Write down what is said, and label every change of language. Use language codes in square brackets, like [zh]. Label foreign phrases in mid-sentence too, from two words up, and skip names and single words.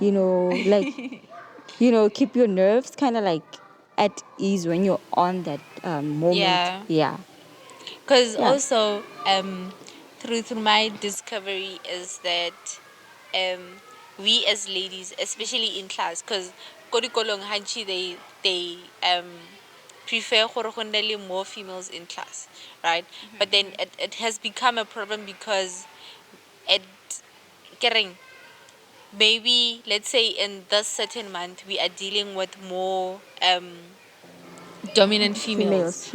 [en] like, keep your nerves kind of like at ease when you're on that moment. Yeah. Yeah. Because Yeah. also, through my discovery is that we as ladies, especially in class, because [nso] kodikolong hanchi [en] they prefer [nso] gore go nne le [en] more females in class, right? But then it has become a problem because it getting maybe, let's say, in this certain month we are dealing with more dominant females,